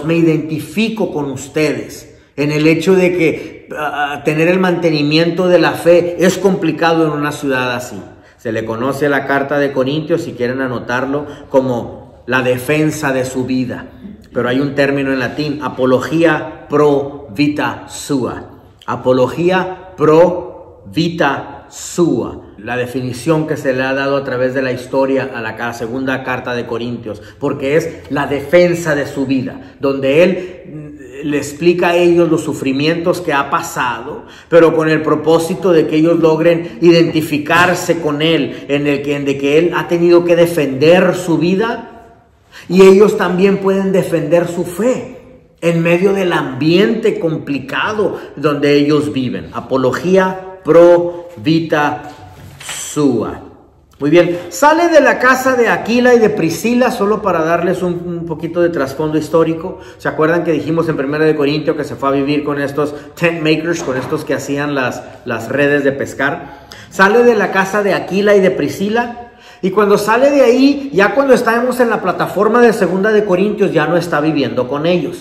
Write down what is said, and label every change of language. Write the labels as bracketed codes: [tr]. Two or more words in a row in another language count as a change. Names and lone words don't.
[es] Me identifico con ustedes en el hecho de que tener el mantenimiento de la fe es complicado en una ciudad así. Se le conoce la carta de Corintios, si quieren anotarlo, como la defensa de su vida. Pero hay un término en latín: [la] apología pro vita sua. Apología pro vita sua. [es] La definición que se le ha dado a través de la historia a la segunda carta de Corintios, porque es la defensa de su vida, donde él le explica a ellos los sufrimientos que ha pasado, pero con el propósito de que ellos logren identificarse con él, de que él ha tenido que defender su vida y ellos también pueden defender su fe en medio del ambiente complicado donde ellos viven. [la] Apología pro vita sua. [es] Muy bien, sale de la casa de Aquila y de Priscila, solo para darles un poquito de trasfondo histórico. ¿Se acuerdan que dijimos en 1 Corintios que se fue a vivir con estos [en] tent makers, [es] con estos que hacían las redes de pescar? Sale de la casa de Aquila y de Priscila, y cuando sale de ahí, ya cuando estamos en la plataforma de 2 Corintios, ya no está viviendo con ellos.